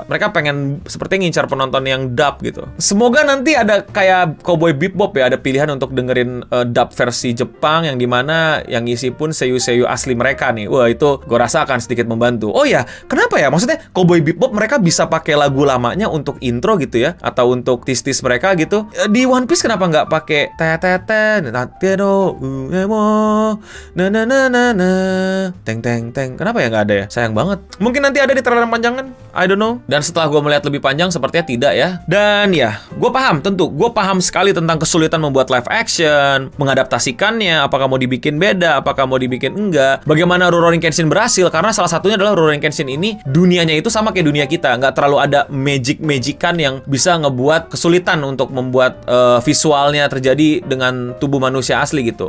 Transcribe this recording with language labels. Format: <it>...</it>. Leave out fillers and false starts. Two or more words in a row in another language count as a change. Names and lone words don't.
<id>Mereka pengen sepertinya ngincar penonton yang dub gitu. Semoga nanti ada kayak Cowboy Bebop ya, ada pilihan untuk dengerin dub versi Jepang, yang dimana yang isi pun seiyu-seiyu asli mereka nih. Wah itu gue rasa akan sedikit membantu. Oh ya, kenapa ya? Maksudnya Cowboy Bebop mereka bisa pakai lagu lamanya untuk intro gitu ya, atau untuk tis-tis mereka gitu. Di One Piece kenapa nggak pakai teteten tatero uemo na na na na na teng teng teng? Kenapa ya nggak ada ya? Sayang banget. Mungkin nanti ada di trailer panjangan,</id> <en>I don't know.</en> <id>Dan setelah gue melihat lebih panjang, sepertinya tidak ya. Dan ya, gue paham sekali tentang kesulitan membuat</id> <en>live action,</en> <id>mengadaptasikannya, apakah mau dibikin beda, apakah mau dibikin enggak. Bagaimana Rurouni Kenshin berhasil, karena salah satunya adalah Rurouni Kenshin ini dunianya itu sama kayak dunia kita, nggak terlalu ada magic-magican yang bisa ngebuat kesulitan untuk membuat visualnya terjadi dengan tubuh manusia asli gitu.</id>